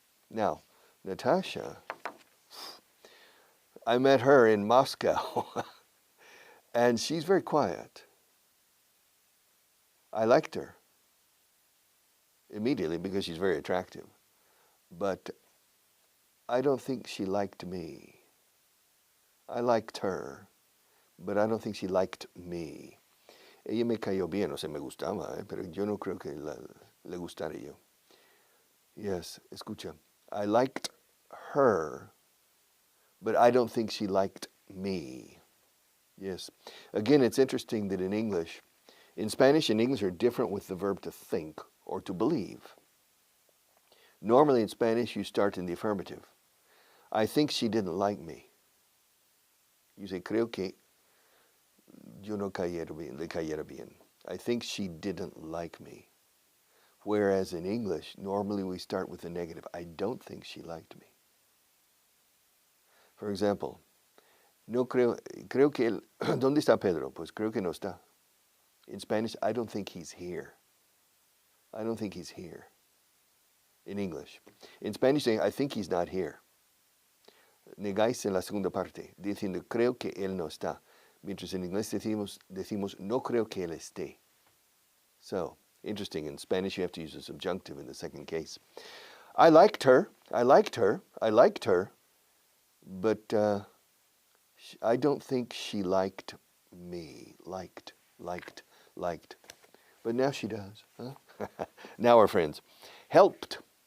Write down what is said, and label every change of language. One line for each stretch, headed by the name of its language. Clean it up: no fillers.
English: Now, Natasha, I met her in Moscow, and she's very quiet. I liked her immediately because she's very attractive. But I don't think she liked me. I liked her, but I don't think she liked me.
Spanish: Ella me cayó bien, o sea, me gustaba, pero yo no creo que le gustara yo.
English: Yes,
Spanish: escucha.
English: I liked her, but I don't think she liked me. Yes. Again, it's interesting that in Spanish and English are different with the verb to think or to believe. Normally in Spanish, you start in the affirmative. I think she didn't like me. You say,
Spanish: creo que yo no le cayera bien.
English: I think she didn't like me. Whereas in English, normally we start with the negative. I don't think she liked me. For example,
Spanish: creo que él, ¿dónde está Pedro? Pues creo que no está.
English: In Spanish, I don't think he's here. I don't think he's here. In English. In Spanish, saying, I think he's not here.
Spanish: Negáis en la segunda parte, diciendo, creo que él no está. Mientras en inglés decimos, no creo que él esté.
English: So, interesting. In Spanish, you have to use a subjunctive in the second case. I liked her, but I don't think she liked me. Liked. But now she does. Huh? Now we're friends. Helped.